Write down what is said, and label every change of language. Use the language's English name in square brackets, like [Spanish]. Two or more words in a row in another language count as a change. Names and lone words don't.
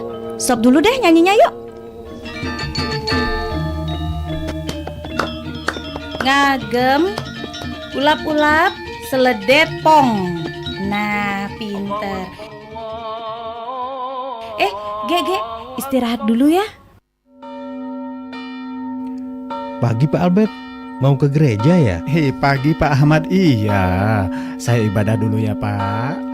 [Indonesian] Stop dulu deh nyanyinya yuk. [Balinese] Ngagem, ulap-ulap, seledet pong. [Indonesian] Nah, pinter. Ge, istirahat dulu ya. Pagi Pak Albert, mau ke gereja ya? Hei, pagi Pak Ahmad. Iya, saya ibadah dulu ya Pak.